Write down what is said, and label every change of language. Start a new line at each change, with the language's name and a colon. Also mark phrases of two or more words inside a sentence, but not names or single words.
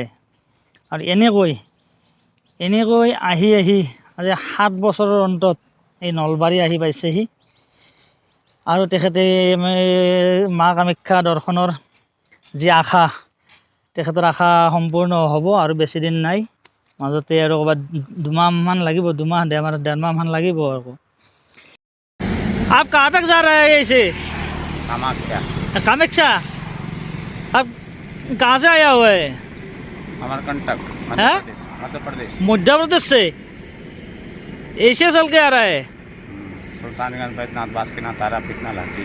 Assamese: আৰু এনেকৈ আহি আজি 7 বছৰৰ অন্তত এই নলবাৰী আহি পাইছেহি। আৰু তেখেতে মা কামাখ্যা দৰ্শনৰ যি আশা, তেখেতৰ আশা সম্পূৰ্ণ হ'ব আৰু বেছি দিন নাই। মাজতে আৰু ক'ৰবাত 2 মাহমান লাগিব, 2 মাহ 1.5 মাহমান লাগিব আৰু।
Hindi: आप कहाँ तक जा रहे हैं ऐसे? कामाख्या। कामाख्या? आप कहाँ से आया हुआ है? अमरकंटक, है? मध्य प्रदेश। मध्य प्रदेश से ऐसे चल के आ रहा है? सुल्तानगंज, बैद्यनाथ, बासुकीनाथ, तारा पीटना लाठी।